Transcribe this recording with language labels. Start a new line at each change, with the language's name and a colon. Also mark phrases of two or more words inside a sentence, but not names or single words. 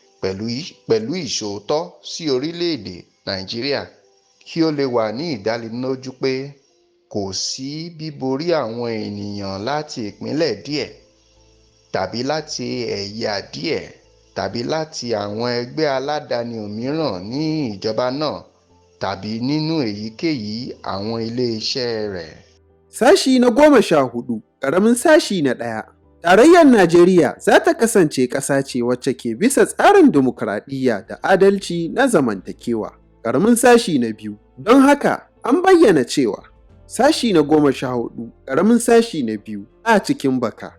Yoruba: pẹ̀lú ìṣòótọ́ sí orílẹ̀-èdè Nàìjíríà, kí ó lè wà ní ìdánilójú pé kò sí bíborí àwọn ènìyàn láti ìpínlẹ̀ díẹ̀ tàbí láti ẹ̀yà díẹ̀ tàbí láti àwọn ẹgbẹ́ aládàáni òmíràn ní ìjọba náà tàbí nínú èyíkéyìí àwọn ilé-iṣẹ́ rẹ̀.
Hausa: Sashi na 14, ƙaramin sashi na 1. Tarayyar Najeriya za ta kasance ƙasa ce wacce ke bisa tsarin dimokuraɗiyya da adalci na zamantakewa. Ƙaramin sashi na 2. Don haka, an bayyana cewa sashi na 14, ƙaramin sashi na 2 a cikin baka.